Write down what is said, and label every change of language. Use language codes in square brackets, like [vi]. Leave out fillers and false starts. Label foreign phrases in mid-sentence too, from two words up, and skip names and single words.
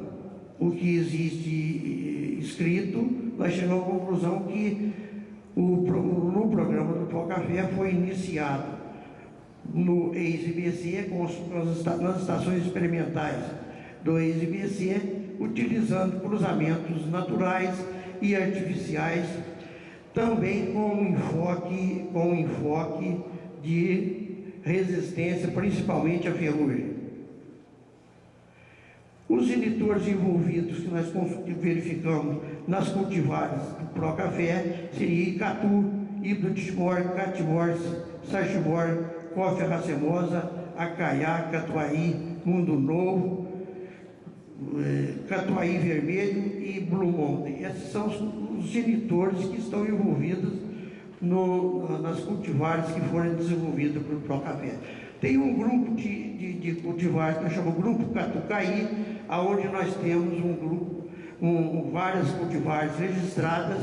[pt] o que existe escrito, nós chegamos à conclusão que no programa do Procafé foi iniciado no EIS-IBC, nas estações experimentais do EIS-IBC, utilizando cruzamentos naturais e artificiais, também com um enfoque de resistência, principalmente à ferrugem. Os inibitores envolvidos que nós verificamos nas cultivares do Procafé seria Icatu, Hibdo-Timor, Catimor, Sartimor, Coffea racemosa, Acaiá, Catuai, Mundo Novo, Catuai vermelho e Blue Mountain. Esses são os inibitores que estão envolvidos nas cultivares que foram desenvolvidas pelo Procafé. Tem um grupo de cultivares que nós chamamos Grupo Catucaí, onde nós temos várias cultivares registradas.